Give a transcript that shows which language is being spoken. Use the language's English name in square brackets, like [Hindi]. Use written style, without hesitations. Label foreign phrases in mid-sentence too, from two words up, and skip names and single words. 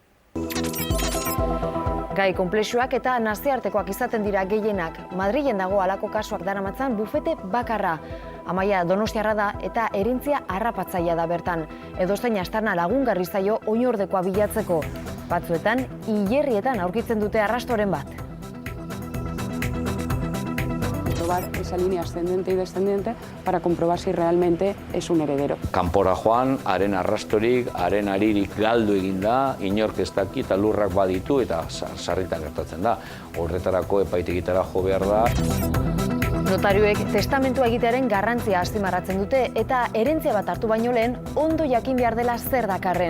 [Basque] Gai konplexuak eta nazioartekoak izaten dira gehienak. Madrilen dago halako kasuak daramatzan bufete bakarra. Amaia Donostiarra da eta erentzia harrapatzailea da bertan. Edozein aztarna lagungarri zaio oinordekoa bilatzeko. Batzuetan, hilerrietan aurkitzen dute arrastoren bat. [Spanish] Probar esa línea ascendente y descendente para comprobar si realmente es un heredero. [Basque] Kanpora joan, haren arrastorik, haren aririk galdu egin da, inork ez daki eta lurrak baditu eta sarritan gertatzen da. Horretarako epaitegitara jo behar da. Notarioek testamentua egitearen garrantzia azpimarratzen dute eta erentzia bat hartu baino lehen ondo jakin behar dela zer dakarren.